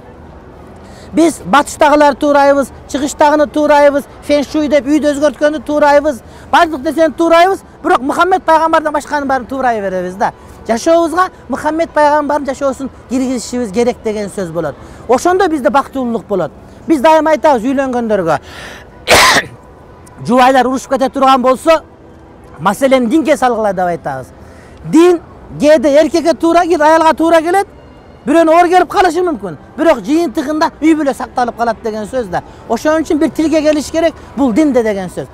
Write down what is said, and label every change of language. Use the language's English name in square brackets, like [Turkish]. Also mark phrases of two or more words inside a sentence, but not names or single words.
[Kyrgyz] Биз батыштагыларды туурайбыз, чыгыштагыны туурайбыз, феншуй деп үйдү өзгөрткөндү туурайбыз, бардык нерсени туурайбыз, бирок Мухаммед пайгамбардан башканын баарын туурай беребиз да. Жашообузга Мухаммед пайгамбардын жашоосун киргизишибиз керек деген сөз болот. Ошондо бизде бактылуулук болот. Биз дайым айтабыз үйлөнгөндөргө. жубайлар урушуп кете турган болсо, маселени динге салгыла деп айтабыз. Дин кээде эркекке туура келет, аялга туура келет, бирөөнү оор келип калышы мүмкүн. Бирок жыйынтыгында үй бүлө сакталып калат деген сөз да. Ошон үчүн бир тилге келиш керек, бул динде деген сөз.